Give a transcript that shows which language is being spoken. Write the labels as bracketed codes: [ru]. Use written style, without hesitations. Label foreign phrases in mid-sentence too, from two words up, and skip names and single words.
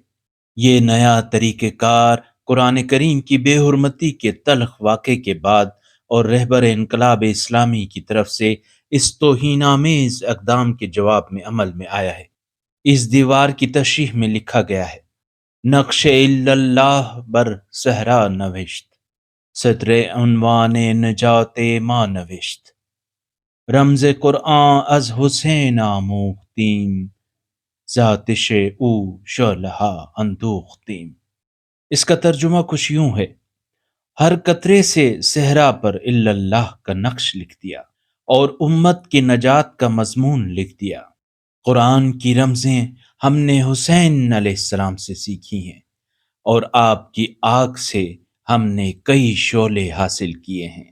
[ur] یہ نیا طریقہ کار قرآن کریم کی بے حرمتی کے تلخ واقعے کے بعد اور رہبر انقلاب اسلامی کی طرف سے اس توہین آمیز اقدام کے جواب میں عمل میں آیا ہے۔ اس دیوار کی تشریح میں لکھا گیا ہے: [fa] نقش اللہ بر صحرا نوشت، سطر عنوان نجات ما نوشت، رمز قرآن از حسین آموختیم، ذاتش او شعلہ اندوختیم۔ [ur] اس کا ترجمہ کچھ یوں ہے: ہر قطرے سے صحرا پر الا اللہ کا نقش لکھ دیا اور امت کی نجات کا مضمون لکھ دیا۔ قرآن کی رمزیں ہم نے حسین [ar] علیہ السلام [ur] سے سیکھی ہیں اور آپ کی آگ سے ہم نے کئی شعلے حاصل کیے ہیں۔